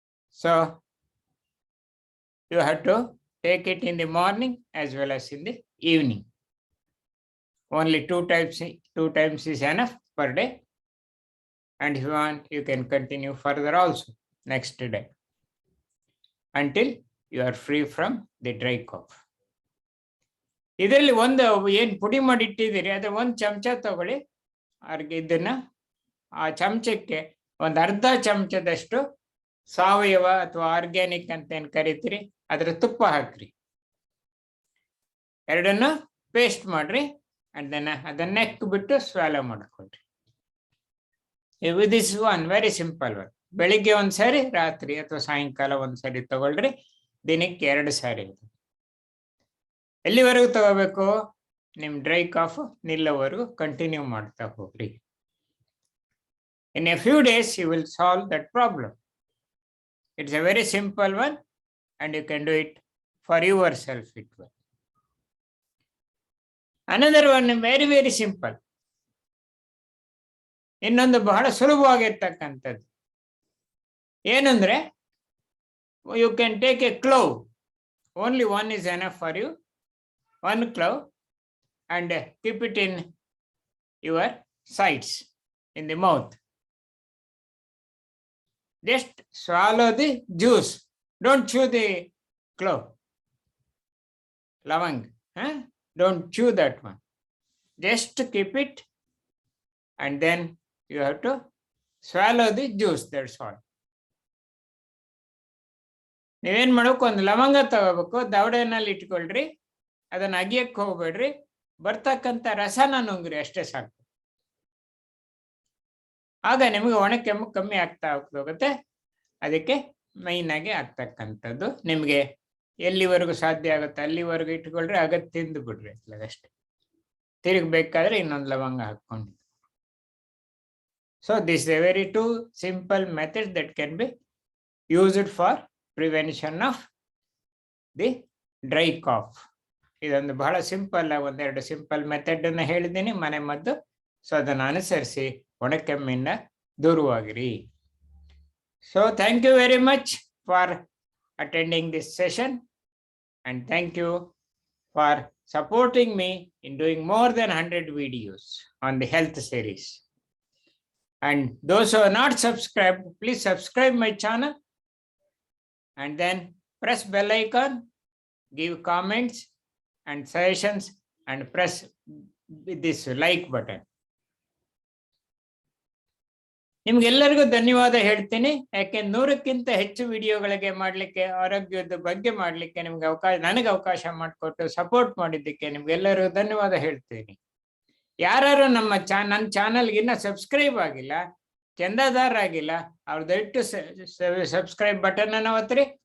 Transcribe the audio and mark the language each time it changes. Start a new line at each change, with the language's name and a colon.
English: So you have to take it in the morning as well as in the evening. Only two times is enough per day. And if you want, you can continue further also next day until you are free from the dry cough.
Kannada: ಇದರಲ್ಲಿ ಒಂದು ಏನ್ ಪುಡಿ ಮಾಡಿ ಇಟ್ಟಿದ್ದೀರಿ ಅದ್ರ ಒಂದು ಚಮಚ ತಗೊಳ್ಳಿ. ಅವ್ರಿಗೆ ಇದನ್ನ ಆ ಚಮಚಕ್ಕೆ ಒಂದು ಅರ್ಧ ಚಮಚದಷ್ಟು ಸಾವಯವ ಅಥವಾ ಆರ್ಗ್ಯಾನಿಕ್ ಅಂತ ಏನ್ ಕರಿತೀರಿ ಅದ್ರ ತುಪ್ಪ ಹಾಕ್ರಿ. ಎರಡನ್ನು ಪೇಸ್ಟ್ ಮಾಡ್ರಿ. ಅದನ್ನ ನೆಕ್ ಬಿಟ್ಟು ಸ್ವಾಲೋ ಮಾಡ್ಕೊಳ್ರಿ.
English: This one very simple one.
Kannada: ಬೆಳಿಗ್ಗೆ ಒಂದ್ಸರಿ, ರಾತ್ರಿ ಅಥವಾ ಸಾಯಂಕಾಲ ಒಂದ್ಸರಿ ತಗೊಳ್ರಿ. ದಿನಕ್ಕೆ 2 ಸಾರಿ. ಎಲ್ಲಿವರೆಗೂ ತಗೋಬೇಕು? ನಿಮ್ ಡ್ರೈ ಕಾಫ್ ನಿಲ್ಲೋವರೆಗೂ ಕಂಟಿನ್ಯೂ ಮಾಡ್ತಾ ಹೋಗ್ರಿ.
English: In a few days you will solve that problem. It's a very simple one and you can do it for yourself. It will. Another one very very simple.
Kannada: ಇನ್ನೊಂದು ಬಹಳ ಸುಲಭವಾಗಿರ್ತಕ್ಕಂಥದ್ದು ಏನಂದ್ರೆ,
English: you can take a clove. Only one is enough for you. One clove and keep it in your sides, in the mouth. Just swallow the juice. Don't chew the clove. Lavang. Don't chew that one. Just keep it and then you have to swallow the juice. That's all.
Kannada: ನೀವೇನ್ ಮಾಡಬೇಕು, ಒಂದು ಲವಂಗ ತಗೋಬೇಕು, ದವಡೆನಲ್ಲಿ ಇಟ್ಕೊಳ್ರಿ. ಅದನ್ನ ಅಗಿಯಕ್ಕೆ ಹೋಗ್ಬೇಡ್ರಿ. ಬರ್ತಕ್ಕಂಥ ರಸನ ನುಂಗ್ರಿ, ಅಷ್ಟೇ ಸಾಕು. ಆಗ ನಿಮಗೆ ಒಣ ಕೆಮ್ಮು ಕಮ್ಮಿ ಆಗ್ತಾ ಹೋಗುತ್ತೆ. ಅದಕ್ಕೆ ಮೈನ್ ಆಗಿ ಆಗ್ತಕ್ಕಂಥದ್ದು. ನಿಮ್ಗೆ ಎಲ್ಲಿವರೆಗೂ ಸಾಧ್ಯ ಆಗುತ್ತೆ ಅಲ್ಲಿವರೆಗೂ ಇಟ್ಕೊಳ್ರಿ. ಆಗ ತಿಂದು ಬಿಡ್ರಿ ಅಷ್ಟೇ. ತಿರುಗಬೇಕಾದ್ರೆ ಇನ್ನೊಂದು ಲವಂಗ ಹಾಕೊಂಡು.
English: So this a very to simple method that can be used for prevention of the dry cough.
Kannada: ಇದೊಂದು ಬಹಳ ಸಿಂಪಲ್, ಒಂದೆರಡು ಸಿಂಪಲ್ ಮೆಥಡ್ ಅನ್ನ ಹೇಳಿದ್ದೀನಿ, ಮನೆ ಮದ್ದು. ಸೊ ಅದನ್ನು ಅನುಸರಿಸಿ ಒಣಕೆಮ್ಮಿಂದ ದೂರವಾಗಿರಿ.
English: So thank you very much for attending this session and thank you for supporting me in doing more than 100 videos on the health series. And those who are not subscribed, please subscribe my channel and then press bell icon, give comments and suggestions and press this like button.
Kannada: ನಿಮ್ಗೆಲ್ಲರಿಗೂ ಧನ್ಯವಾದ ಹೇಳ್ತೀನಿ. ಯಾಕೆ 100ಕ್ಕಿಂತ ಹೆಚ್ಚು ವಿಡಿಯೋಗಳಿಗೆ ಮಾಡ್ಲಿಕ್ಕೆ, ಆರೋಗ್ಯದ ಬಗ್ಗೆ ಮಾಡ್ಲಿಕ್ಕೆ ನನಗೆ ಅವಕಾಶ ಮಾಡಿಕೊಟ್ಟು ಸಪೋರ್ಟ್ ಮಾಡಿದ್ದಕ್ಕೆ ನಿಮ್ಗೆಲ್ಲರಿಗೂ ಧನ್ಯವಾದ ಹೇಳ್ತೀನಿ. ಯಾರು ನನ್ನ ಚಾನಲ್ಗಿನ್ನ ಸಬ್ಸ್ಕ್ರೈಬ್ ಆಗಿಲ್ಲ, ಚಂದಾದಾರ ಆಗಿಲ್ಲ, ಅವ್ರ ದಯವಿಟ್ಟು ಸಬ್ಸ್ಕ್ರೈಬ್ ಬಟನ್ ಅನ್ನು ಒತ್ತಿರಿ.